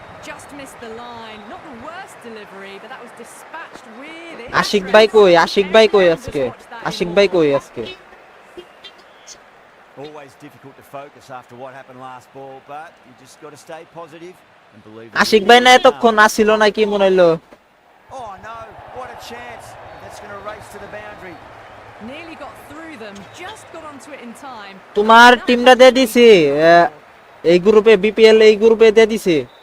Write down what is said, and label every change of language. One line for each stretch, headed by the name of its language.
English: Just missed the line. Not the worst delivery, but that was dispatched with it.
Bangla: Ashiq ভাই কই? আশিক ভাই কই আজকে? আশিক ভাই কই আজকে?
English: Always difficult to focus after what happened last ball, but you just got to stay positive and believe.
Bangla: Ashiq ভাই না এতক্ষণ আসিল না কি মনে হইলো?
English: Oh no, what a chance. That's going to race to the boundary. Nearly got through them, just got onto it in time.
Bangla: তোমার টিমটা দিয়ে দিছি এই গ্রুপে, বিপিএল এই গ্রুপে দিয়ে দিছি।